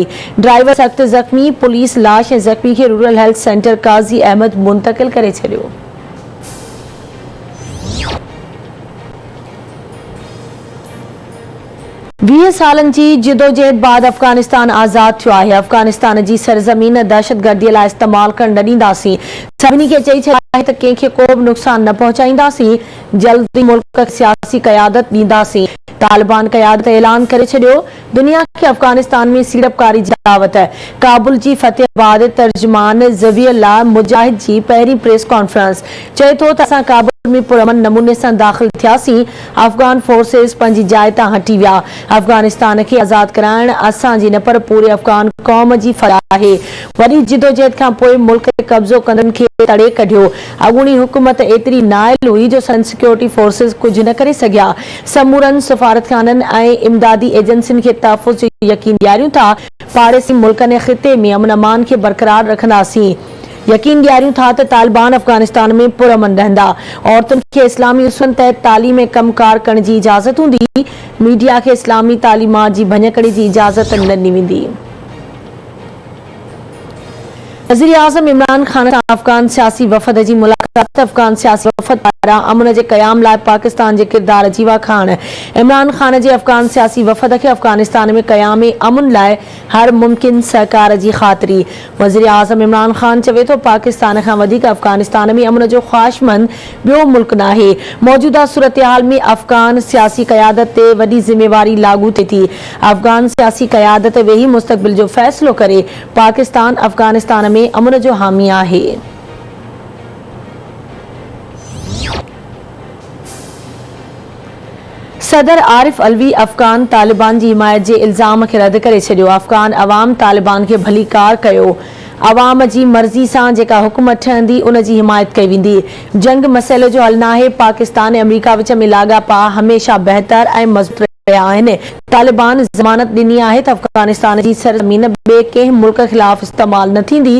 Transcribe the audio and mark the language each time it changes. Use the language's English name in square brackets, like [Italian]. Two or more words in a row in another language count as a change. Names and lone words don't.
[Sindhi] ड्राइवर सख्त ज़ख्मी। पुलिस लाश ऐं ज़ख्मी के [English] rural health center [Sindhi] काज़ी अहमद मुंतकिल करे छॾियो। 20 सालन की जिदोजहद बाद अफगानिस्तान आज़ाद थियो आहे। अफगानिस्तान की सरजमीन दहशतगर्दी लाइ इस्तेमाल करण न ॾींदासीं। सभिनी खे चई छॾियो आहे त कंहिंखे को बि नुक़सान न पहुचाईंदासीं। जल्दी मुल्क सियासी क़यादत ॾींदासीं। तालिबान क़यादत ऐलान करे छॾियो। दुनिया के अफगानिस्तान में सीड़पकारी जी दावत। काबुल की फतेह बाद तर्जुमान ज़बियुल्लाह मुजाहिद की पहिरीं [English] press conference. [Sindhi] चए थो त असां काबुल में पुरअमन नमूने से दाखिल थियासीं। अफगान फोर्सेस पंहिंजी जाइ तां हटी विया। अफगानिस्तान के आज़ाद कराइण असांजी न पर पूरे अफगान कौम की फरियाद आहे। वरी जिदोजहद खां पोइ मुल्क ते कब्ज़ो कंदड़नि खे तड़े कढियो। अॻूणी हुकूमत एतिरी नाइल हुई जो सन [English] security forces [Sindhi] कुछ न करे सघिया। समूरनि सफ़ारतखाननि ऐं इमदादी एजेंसियुनि खे तहफ़्फ़ुज़ जो यकीन ॾियारियूं था। पाड़ेसी मुल्कनि ऐं ख़िते में अमन अमान के बरक़रार रखंदासीं। यकीन ॾियारियूं था त तालिबान अफगानिस्तान में पुरअमन रहंदा। औरतुनि खे इस्लामी उसूलनि तहत तालीम कमकार करण की इजाज़त हूंदी। मीडिया के इस्लामी तालीमात की भञकड़ी की इजाज़त न ॾिनी वेंदी। वज़ीर आज़म इमरान खान सां अफगान सियासी वफ़द की मुलाकात। अफगान सियासी वफ़द पारां अमन के क़याम लाइ पाकिस्तान के किरदार जी वाखाण। इमरान खान के अफगान सियासी वफ़द के अफगानिस्तान में क़याम अमन लाइ हर मुमकिन सहकार की ख़ातिरी। वज़ीर आज़म इमरान खान चवे तो पाकिस्तान खां वधीक अफगानिस्तान में अमन जो ख़्वाहिशमंद बियो मुल्क नाहे। मौजूदा सूरत हाल में अफगान सियासी क़यादत ते वॾी ज़िम्मेवारी लागू थिए थी। अफगान सियासी क़यादत वेही मुस्तक़बिल जो फ़ैसिलो करे। पाकिस्तान अफगानिस्तान में अमन जो हामी आहे। सदर आरिफ अलवी अफगान तालिबान की हिमायत के इल्ज़ाम के रद्द करे छॾियो। अफगान अवाम तालिबान के भली कार कयो। अवाम की मर्ज़ी से जेका हुकूमत ठहंदी उन की हिमायत कई वेंदी। जंग मसइले जो हल नाहे। पाकिस्तान ऐं अमरीका विच में लाॻापा हमेशा बेहतर ऐं मज़बूत रहिया आहिनि। तालिबान ज़मानत ॾिनी आहे त अफगानिस्तान की सरज़मीन ॿिए कंहिं मुल्क ख़िलाफ़ इस्तेमाल न थींदी।